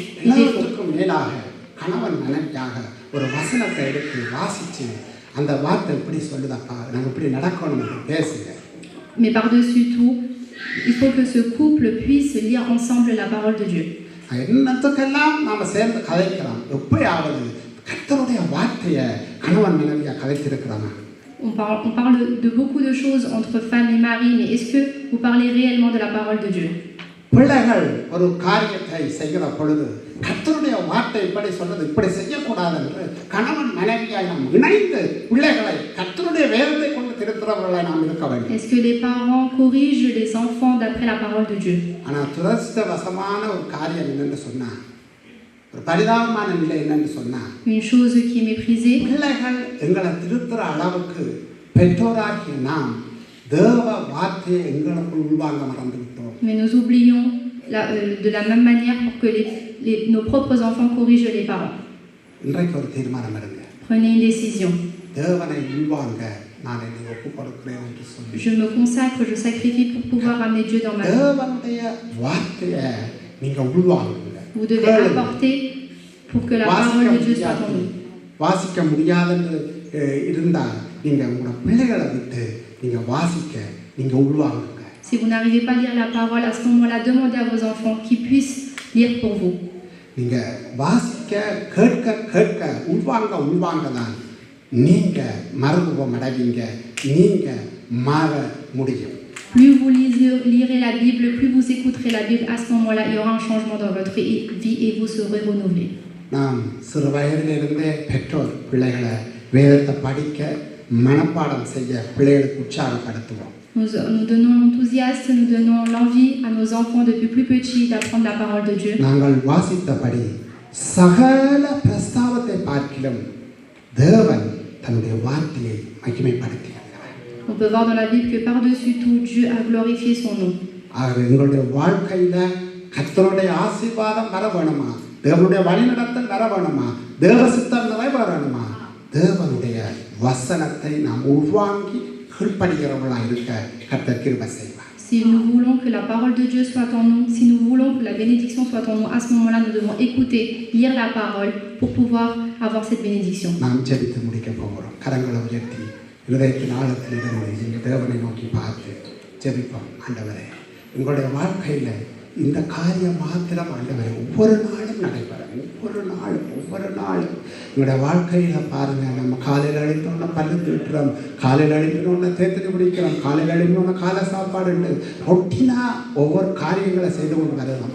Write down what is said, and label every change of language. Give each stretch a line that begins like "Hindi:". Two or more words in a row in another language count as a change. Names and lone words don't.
Tamil: எல்லாத்துக்கும் மேலாக கணவன் மனைவியாக ஒரு வசனத்தை எடுத்து வாசிச்சு அந்த வார்த்தை இப்படி சொல்லுதப்பா, நாங்கள் இப்படி நடக்கணும் என்று பேசுங்க.
French: Mais par-dessus tout, il faut que ce couple puisse lire ensemble la parole de Dieu.
Tamil: என்னத்துக்கெல்லாம் நாம சேர்ந்து கதைக்கிறோம், எப்பயாவது கர்த்தருடைய வார்த்தையை கணவன் மனைவியா கதைத்திருக்கிறாங்க.
French: On parle de beaucoup de choses entre femmes et mari, mais est-ce que vous parlez réellement de la parole de Dieu?
Tamil: பிள்ளைகள் ஒரு காரியத்தை செய்கிற பொழுது கர்த்தருடைய வார்த்தை இப்படி சொல்றது, இப்படி செய்யக்கூடாது என்று கணவன் மனைவியாய் நாம் இணைந்து பிள்ளைகளை கர்த்தருடைய வேதத்தை கொண்டு திருத்துறவர்களை நாம் இருக்க வேண்டும்.
French: Est-ce que les parents corrigent les enfants d'après la parole de Dieu?
Tamil: ஆனால் துரதிர்ஷ்டவசமான ஒரு காரியம் என்னென்று சொன்னா, ஒரு பரிதாபமான நிலை என்னென்று சொன்னா,
French: Une chose qui est méprisée,
Tamil: பிள்ளைகள் எங்களை திருத்துற அளவுக்கு பெற்றோராகிய நாம் தேவ வார்த்தையை எங்களுக்குள் உள்வாங்க மறந்து விட்டோம்.
French: mais nous oublions de la même manière pour que nos propres enfants corrigent les parents.
Tamil: இன்றைக்கு ஒரு தீர்மானம் எடுங்க.
French: Prenez une décision.
Tamil: தேவனை உள்வாங்க நான் என்னை ஒப்புக் கொடுக்கிறேன் என்று சொல்லி
French: Je me consacre, je sacrifie pour pouvoir amener Dieu dans ma vie.
Tamil: தேவனுடைய வார்த்தையை நீங்க உள்வாங்குங்க.
French: Vous devez apporter pour que la parole de Dieu soit en nous.
Tamil: வாசிக்க முடியாதுன்னு இருந்தால் நீங்க உங்களோட பிள்ளைகளை விட்டு நீங்க வாசிக்க நீங்க உள்வாங்குங்க.
French: Si vous n'arrivez pas à lire la parole, à ce moment-là, demandez à vos enfants qu'ils puissent lire pour vous.
Tamil: நீங்கள் வாசிக்க கேட்க கேட்க உள்வாங்க தான் நீங்கள் மறுரூபம் அடைவீங்க, நீங்கள் மாற முடியும்.
French: Plus vous lirez la Bible, plus vous écouterez la Bible, à ce moment-là, il y aura un changement dans votre vie et vous serez renouvelé.
Tamil: நாம் சிறு வயதிலிருந்தே பெற்றோர் பிள்ளைகளை வேதத்தை படிக்க மனப்பாடம் செய்ய பிள்ளைகளுக்கு உற்சாகப்படுத்துவோம்.
French: Nous donnons l'enthousiasme, nous donnons l'envie à nos enfants depuis plus petits d'apprendre la parole de Dieu.
Tamil: நாங்கள் வாசித்தபடி சகல பிரஸ்தாவத்தை பார்க்கிலும் தேவன் தன்னுடைய வார்த்தையை மகிமைப்படுத்தினார்.
French: On peut voir dans la Bible que par-dessus tout, Dieu a glorifié son nom.
Tamil: ஆகவே எங்களுடைய வாழ்க்கையில கர்த்தருடைய ஆசீர்வாதம் வர வேணுமா, தேவனுடைய வழிநடத்தல் வர வேணுமா, தேவ சித்தம் நிறைவேறணுமா, தேவனுடைய வசனத்தை நாம் உள்வாங்கி கீழ்ப்படுகிறவர்களாக இருக்க கர்த்தர் கிருபை செய்வார்.
French: Si nous voulons que la parole de Dieu soit en nous, si nous voulons que la bénédiction soit en nous, à ce moment-là, nous devons écouter, lire la parole pour pouvoir avoir cette bénédiction.
Tamil: நாம் ஜெபித்து முடிக்க போகிறோம். கரங்களை உயர்த்தி இதயத்தின் ஆழத்தில் இருந்து தேவனை நோக்கி பார்த்து ஜெபிப்போம். ஆண்டவரே, உங்களுடைய வாழ்க்கையில் இந்த காரியம் மாத்திரம் ஆண்டவரே ஒவ்வொரு நாளும் நடைபெறும். ஒவ்வொரு நாளும் எங்களுடைய வாழ்க்கையில் பாருங்கள், நம்ம காலையில் அழிந்தோன்னா பல்லு தீட்டுறோம், காலையில் அழிந்தோன்னா தேத்தடி பிடிக்கிறோம், காலையில் அழிந்தோன்னா காலை சாப்பாடு உண்டு, ரொட்டினாக ஒவ்வொரு காரியங்களை செய்து கொண்டு வரலாம்.